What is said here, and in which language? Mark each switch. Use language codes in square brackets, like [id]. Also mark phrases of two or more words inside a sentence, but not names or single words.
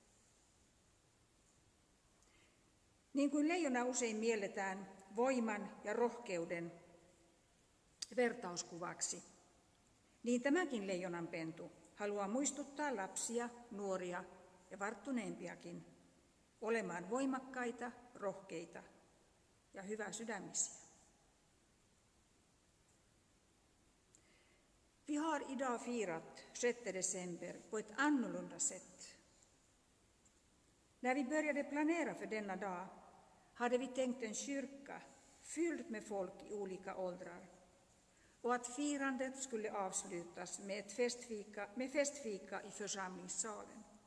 [fi] Niin kuin leijona usein mielletään voiman ja rohkeuden vertauskuvaksi, niin tämäkin leijonanpentu haluaa muistuttaa lapsia, nuoria ja varttuneempiakin olemaan voimakkaita, rohkeita ja hyväsydämisiä. [sv] Vi har idag firat 6 december på ett annorlunda sätt. När vi började planera för denna dag hade vi tänkt en kyrka fylld med folk i olika åldrar och att firandet skulle avslutas med festfika i församlingssalen.